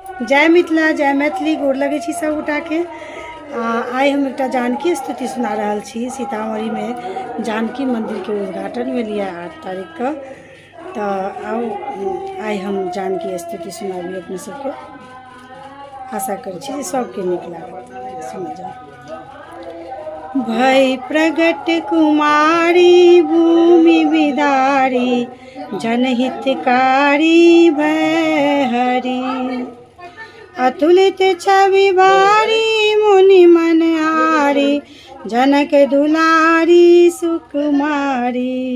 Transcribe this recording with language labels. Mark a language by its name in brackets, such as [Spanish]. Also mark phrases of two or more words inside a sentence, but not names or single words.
[Maithili] जय मिथिला जय मैथिली गोर लगे छी सब गोटा के। आइ हम एक जानकी स्तुति सुना रहल छी। सीतामढ़ी में जानकी मंदिर के उद्घाटन भेल 8 तारीख का। तो आओ आइ हम जानकी स्तुति सुनाबी अपने सबके। आशा कर छी सबके नीक लागत। [Awadhi] समझ भई प्रगट कुमारी भूमि विदारी जनहितकारी भय हरि अतुलित छवि भारी मुनि मन आरी जनक दुलारी सुकुमारी